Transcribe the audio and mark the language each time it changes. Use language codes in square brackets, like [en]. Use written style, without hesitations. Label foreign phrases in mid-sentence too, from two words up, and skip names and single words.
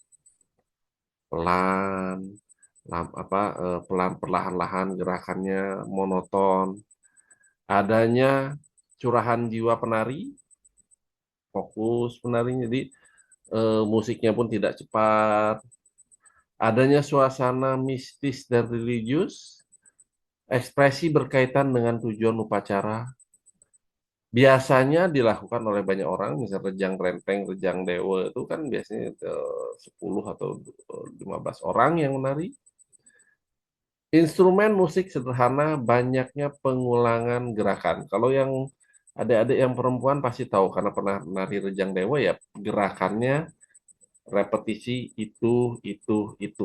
[id] pelan, pelan perlahan-lahan gerakannya monoton, adanya curahan jiwa penari, fokus penarinya, jadi musiknya pun tidak cepat, adanya suasana mistis dan religius, ekspresi berkaitan dengan tujuan upacara, biasanya dilakukan oleh banyak orang, misalnya rejang renteng, rejang dewa itu kan biasanya 10 atau 15 orang yang menari. Instrumen musik sederhana, banyaknya pengulangan gerakan. Kalau yang adik-adik yang perempuan pasti tahu karena pernah menari rejang dewa ya gerakannya repetisi itu.